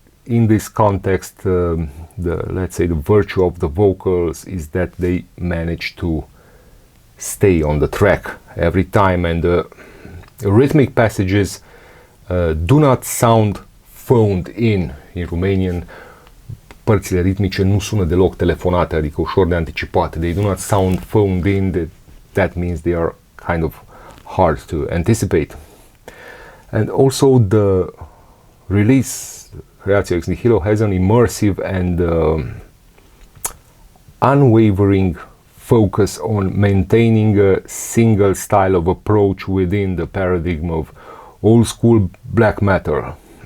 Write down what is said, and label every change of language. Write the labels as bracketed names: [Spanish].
[English] in this context, let's say the virtue of the vocals is that they manage to stay on the track every time, and the rhythmic passages do not sound phoned in Romanian. [Romanian] Părțile ritmice nu sună deloc telefonate, adică ușor de anticipat. [English] They do not sound phoned in. That means they are kind of hard to anticipate. And also the release, Creatio ex Nihilo, has an immersive and unwavering focus on maintaining a single style of approach within the paradigm of old school black metal.